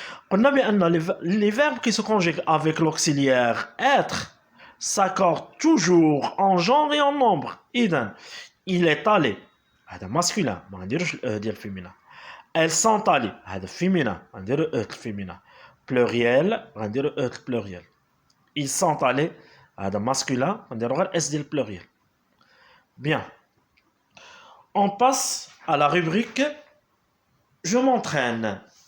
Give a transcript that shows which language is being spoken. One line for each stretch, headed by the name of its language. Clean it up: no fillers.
Arabic: قلنا بأن
French: les verbes qui se conjuguent avec l'auxiliaire être s'accordent toujours en genre et en nombre.
Arabic: إذن
French: il est allé
Arabic: هذا masculin ما نديروش ال ديال féminin.
French: elles sont allées هذا féminin غنديرو e féminin. pluriel غنديرو e pluriel. ils sont allés هذا masculin غنديرو غير s ديال pluriel. Bien. On passe à la rubrique je m'entraîne.